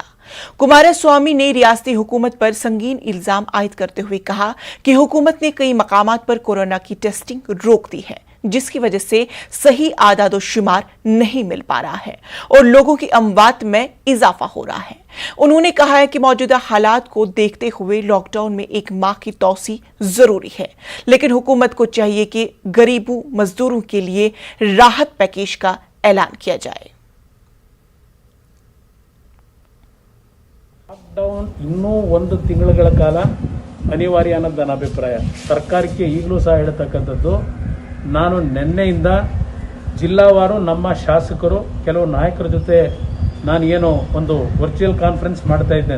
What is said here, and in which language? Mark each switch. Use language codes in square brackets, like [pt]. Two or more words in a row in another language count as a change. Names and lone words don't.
[ur] کمار سوامی نے ریاستی حکومت پر سنگین الزام عائد کرتے ہوئے کہا کہ حکومت نے کئی مقامات پر کورونا کی ٹیسٹنگ روک دی ہے، جس کی وجہ سے صحیح اعداد و شمار نہیں مل پا رہا ہے اور لوگوں کی اموات میں اضافہ ہو رہا ہے. انہوں نے کہا ہے کہ موجودہ حالات کو دیکھتے ہوئے لاک ڈاؤن میں ایک ماہ کی توسیع ضروری ہے، لیکن حکومت کو چاہیے کہ غریبوں مزدوروں کے لیے راحت پیکج کا اعلان کیا جائے. [kn] ಲಾಕ್ಡೌನ್ ಇನ್ನೂ ಒಂದು ತಿಂಗಳ ಕಾಲ ಅನಿವಾರ್ಯ ಅನ್ನೋದು ನನ್ನ ಅಭಿಪ್ರಾಯ. ಸರ್ಕಾರಕ್ಕೆ ಈಗಲೂ ಸಹ ಹೇಳ್ತಕ್ಕಂಥದ್ದು, ನಾನು ನಿನ್ನೆಯಿಂದ ಜಿಲ್ಲಾವಾರು ನಮ್ಮ ಶಾಸಕರು ಕೆಲವು ನಾಯಕರ ಜೊತೆ ನಾನು ಏನು ಒಂದು [en] virtual conference [kn] ಮಾಡ್ತಾ ಇದ್ದೇನೆ.